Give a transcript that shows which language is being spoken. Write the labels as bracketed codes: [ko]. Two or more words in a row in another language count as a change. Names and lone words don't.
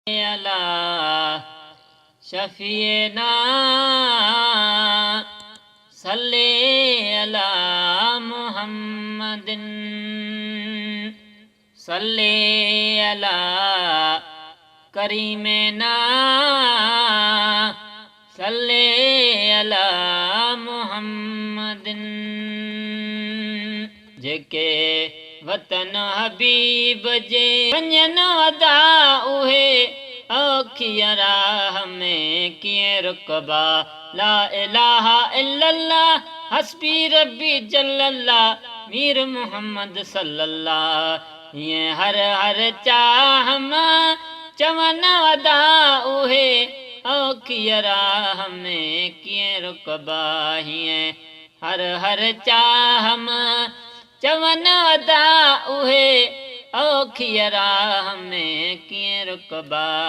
[ar] علی شفیعنا، صلی علی محمدن، صلی علی کریمنا، صلی علی محمدن۔ [sd] جيڪي وطن حبيب جي وڃن ادا، اهي اوکي راهه ۾ ڪيئن رڪبا؟ [ar] لا اله الا الله، حسبي ربي جل الله، مير محمد صلى الله۔ [sd] هيئن هر هر چاهه مان چون ادا، اهي اوکي راهه ۾ ڪيئن رڪبا؟ هيئن هر هر چاهه مان چون ادا، اهي اوکي راهه ۾ ڪيئن رڪبا؟